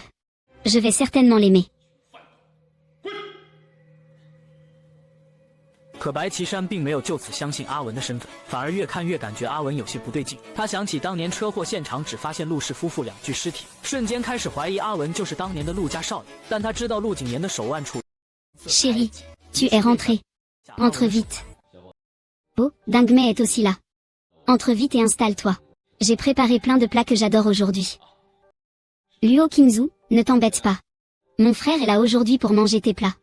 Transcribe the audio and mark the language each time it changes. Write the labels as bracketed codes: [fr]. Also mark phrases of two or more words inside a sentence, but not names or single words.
[fr] Je vais certainement l'aimer. [zh] 可白岐山并没有就此相信阿文的身份，反而越看越感觉阿文有些不对劲。他想起当年车祸现场只发现陆氏夫妇2具尸体，瞬间开始怀疑阿文就是当年的陆家少爷。但他知道陆景言的手腕处。 [fr] Chérie, tu es rentré. Entre vite. Oh, Dingmei est aussi là. Entre vite et installe-toi. J'ai préparé plein de plats que j'adore aujourd'hui. Luo Qingzu, ne t'embête pas. Mon frère est là aujourd'hui pour manger tes plats.